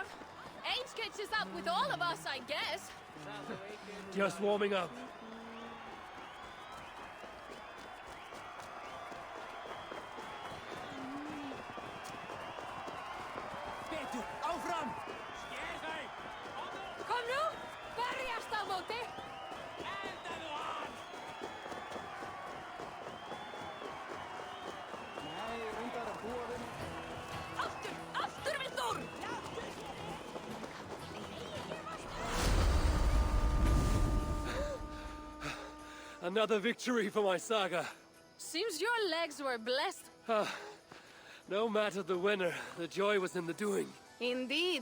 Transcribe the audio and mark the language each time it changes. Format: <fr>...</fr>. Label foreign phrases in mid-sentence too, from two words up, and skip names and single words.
<en>Age catches up with all of us, I guess. Just warming up.</en> <is>Kom nu! Berjast á móti! Aftur! Aftur, Vildur!</is> <en>Another victory for my saga. Seems your legs were blessed. No matter the winner, the joy was in the doing. Indeed.</en>